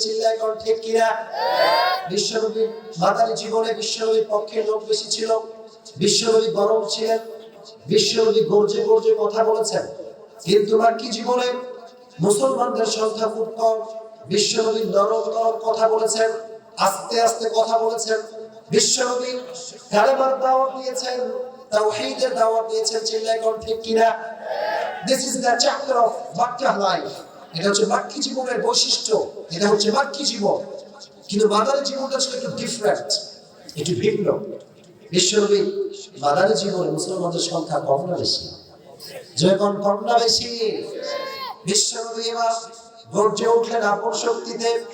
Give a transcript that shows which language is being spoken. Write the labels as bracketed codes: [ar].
[bn] চিল্লায় কোন ঠিক কিনা? বিশ্বনবীর মাদানী জীবনে বিশ্বনবীর পক্ষে লোক বেশি ছিল, বিশ্বনবী গরম ছিলেন, বিশ্বনবী গর্জে গর্জে কথা বলেছেন। কিন্তু বাকি জীবনে মুসলমানদের সংখ্যা খুব কম, বিশ্বনবী নরম নরম কথা বলেছেন, আস্তে আস্তে কথা বলেছেন। বিশ্বনবী কালেমার দাওয়াত দিয়েছেন, তাওহীদের দাওয়াত দিয়েছেন। চিল্লায় কোন ঠিক কিনা? [en] This is the chapter of Makkah life. [bn] এটা হচ্ছে মাক্কি জীবনের বৈশিষ্ট্য, এটা হচ্ছে মাক্কি জীবন। কিন্তু মাদানী জীবনটা ছিল একটু ডিফারেন্ট, একটু ভিন্ন। বিশ্বনবী মাদানী জীবনে মুসলমানদের সংখ্যা কম না বেশি? যখন কম না বেশি? বিশ্বনবী এবার গর্জে উঠলেন আপন শক্তিতে।